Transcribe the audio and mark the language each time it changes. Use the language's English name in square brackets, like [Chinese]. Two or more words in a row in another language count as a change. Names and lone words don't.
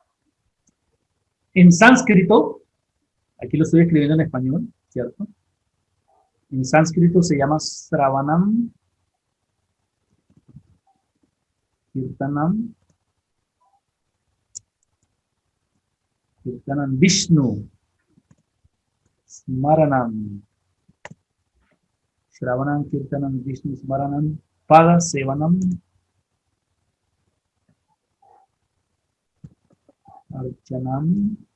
[Spanish] En sánscrito, aquí lo estoy escribiendo en español, ¿cierto? En sánscrito se llama [Sanskrit] Sravanam Kirtanam. Kirtanam Vishnu. Smaranam. Shravanam Kirtanam Vishnu Smaranam. Pada Sevanam. Archanam.